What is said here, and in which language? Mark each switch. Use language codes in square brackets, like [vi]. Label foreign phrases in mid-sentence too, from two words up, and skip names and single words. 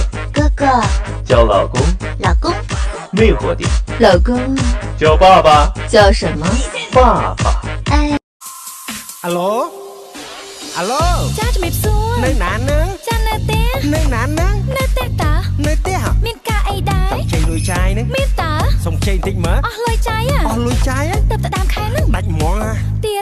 [zh] 哥哥，叫老公，老公，灭火点，老公，叫爸爸，叫什么？爸爸。哎 Alo Alo [km] ចាជំរាបសួរ នៅណានឹង ចានៅទេ នៅណានឹង នៅទេតា នៅទេហ៎ មានការអីដែរ ចេញលុយចាយនឹង មានតា សុំចេញតិចមើល អស់លុយចាយ អស់លុយចាយ ទៅតាមខែហ្នឹង ដាច់ហ្មងហ่ะ